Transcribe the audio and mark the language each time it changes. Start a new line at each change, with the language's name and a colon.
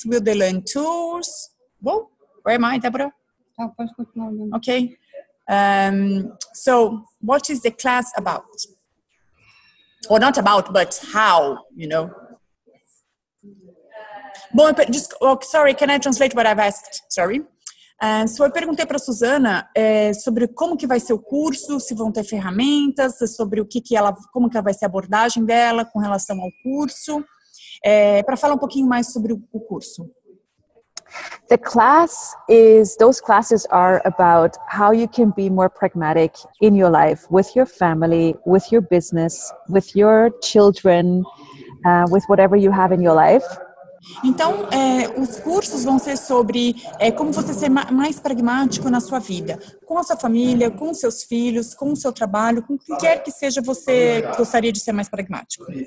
English: Will they learn tools? Well, where am I, Deborah?
Portuguese: Pode continuar.
English: Okay. So, what is the class about? Or not about, but how, Bom, sorry, can I translate what I've asked? Sorry.
Portuguese: So eu perguntei para a Susanna sobre como que vai ser o curso, se vão ter ferramentas, sobre como que vai ser a abordagem dela com relação ao curso, para falar um pouquinho mais sobre o curso.
English: Those classes are about how you can be more pragmatic in your life, with your family, with your business, with your children, with whatever you have in your life.
Portuguese: Então, os cursos vão ser sobre como você ser mais pragmático na sua vida, com a sua família, com os seus filhos, com o seu trabalho, com o que quer que seja você gostaria de ser mais pragmático.